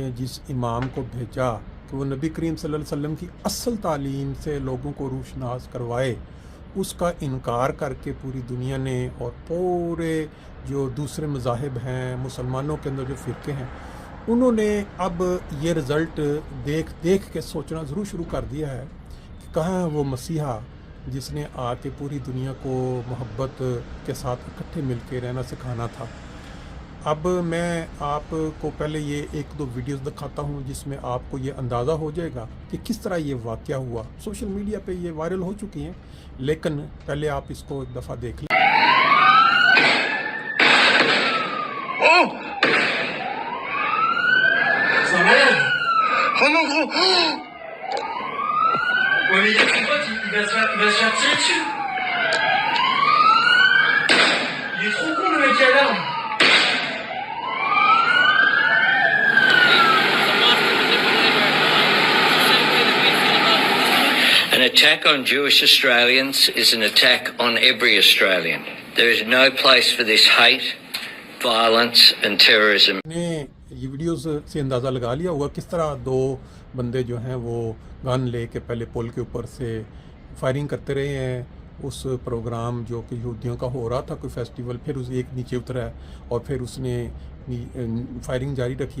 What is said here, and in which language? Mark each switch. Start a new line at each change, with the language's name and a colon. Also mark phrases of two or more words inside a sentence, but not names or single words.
Urdu: جس امام کو بھیجا کہ وہ نبی کریم
Arabic: صلى الله عليه وسلم
Urdu: کی اصل تعلیم سے لوگوں کو روشناس کروائے، اس کا انکار کرکے پوری دنیا نے اور پورے جو دوسرے مذاہب ہیں، مسلمانوں کے اندر جو فرقے ہیں، انہوں نے اب یہ رزلٹ دیکھ دیکھ کے سوچنا ضرور شروع کر دیا ہے کہ کہاں ہے وہ مسیحا جس نے آکے پوری دنیا کو محبت کے ساتھ اکٹھے مل کے رہنا سکھانا تھا. اب میں آپ کو پہلے یہ ایک دو ویڈیوز دکھاتا ہوں جس میں آپ کو یہ اندازہ ہو جائے گا کہ کس طرح یہ واقعہ ہوا.
English: social media
Urdu: پے یہ وائرل ہو چکی ہیں، لیکن پہلے آپ اس کو ایک دفعہ دیکھ لیں.
French: Oh mon gros! Ouais, mais il y a son pote, il va se faire tirer dessus. Il est trop con le mec à l'arme.
English: An attack on Jewish Australians is an attack on every Australian. There is no place for this hate, violence and terrorism.
Urdu: نے یہ ویڈیوز سے اندازہ لگا لیا ہوگا کس طرح دو بندے جو ہیں وہ گن لے کے پہلے پل کے اوپر سے فائرنگ کرتے رہے ہیں. اس پروگرام جو کہ یہودیوں کا ہو رہا تھا، کوئی فیسٹیول، پھر اس ایک نیچے اترا ہے اور پھر اس نے فائرنگ جاری رکھی.